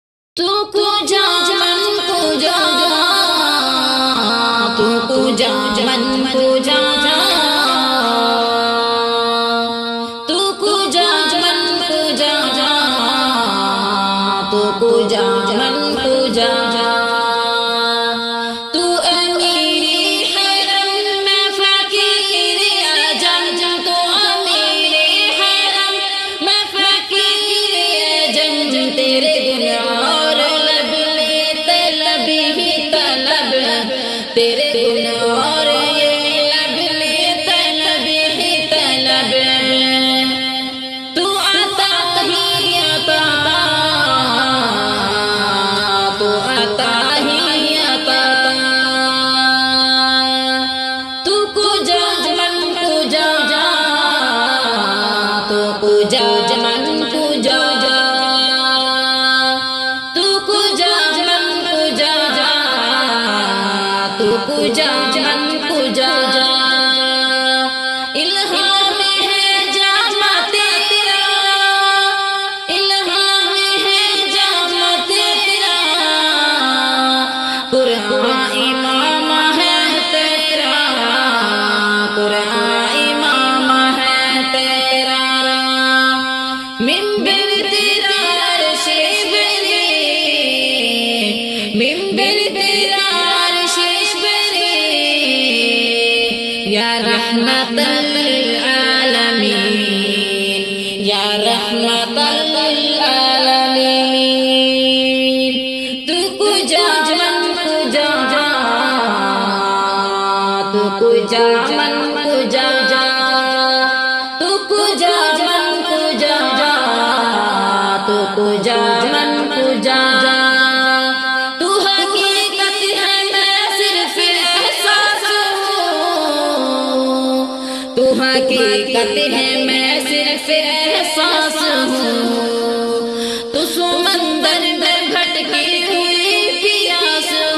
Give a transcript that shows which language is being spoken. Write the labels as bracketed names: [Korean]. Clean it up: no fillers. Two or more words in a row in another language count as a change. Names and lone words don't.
[Persian] تو کجا من کجا تو کجا من کجا تو کجا من کجا تو کجا من کجا [Urdu] تو امیری حرم میں فقیر اجم تو امیری حرم میں فقیر اجم تیرے گناہ تیرے گناہ اور یہ لب لے طلب ہی طلب تو عطا ہی عطا تو عطا ہی عطا [Persian] تو کجا من کجا تو کجا من کجا تو کجا من کجا تو کجا من کجا [Urdu] الہام ہے جامع تیرا الہام ہے جامع تیرا قرآن امام ہے تیرا قرآن امام ہے تیرا منبر تیرا عرش بری منبر تیرا [Arabic] یا رحمت للعالمین یا رحمت للعالمین [Persian] تو کجا من کجا تو کجا من کجا تو کجا من کجا تو کجا من کجا [Urdu] تو حقیقت ہے میں صرف احساس ہوں تو سمندر میں بھٹکی ہوئی پیاس